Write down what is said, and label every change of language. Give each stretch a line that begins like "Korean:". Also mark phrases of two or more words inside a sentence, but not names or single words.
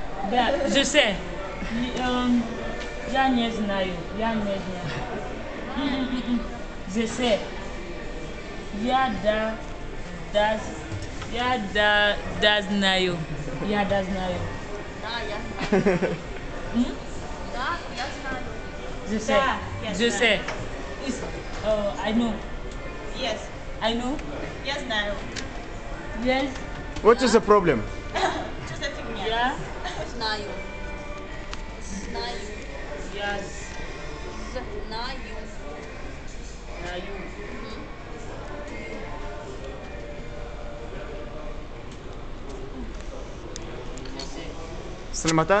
French: Да, je sais.
Russian: Я не знаю. Я не знаю.
French: Je sais.
Russian: Я знаю. Я знаю. Да, я знаю. М? Да, я знаю.
French: Je sais.
Russian: я
French: Je
Russian: знаю.
French: sais.
English: I know. Yes. I know.
Russian: Я знаю.
English: Yes. What is the problem?
Russian: Что за фигня? Я. Знаю. Знаю. Я Знаю. знаю. Сальмата?